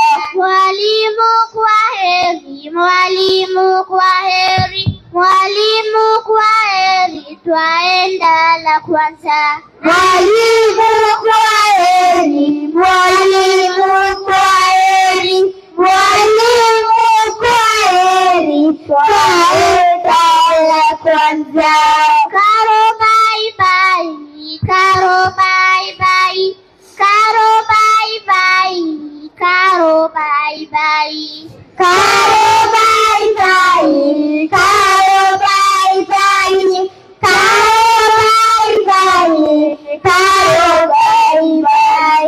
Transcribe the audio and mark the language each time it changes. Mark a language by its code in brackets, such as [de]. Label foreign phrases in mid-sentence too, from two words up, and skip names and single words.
[sw] Mwalimu kwaheri, mwalimu kwaheri, mwalimu kwaheri, twaenda la kwanza. Mwalimu kwaheri, mwalimu kwaheri, mwalimu kwaheri, twaenda la kwanza. [en] Caro bye bye, caro bye bye, caro bye bye, caro bye bye. Caro bye bye, caro bye bye, caro bye bye, caro bye bye.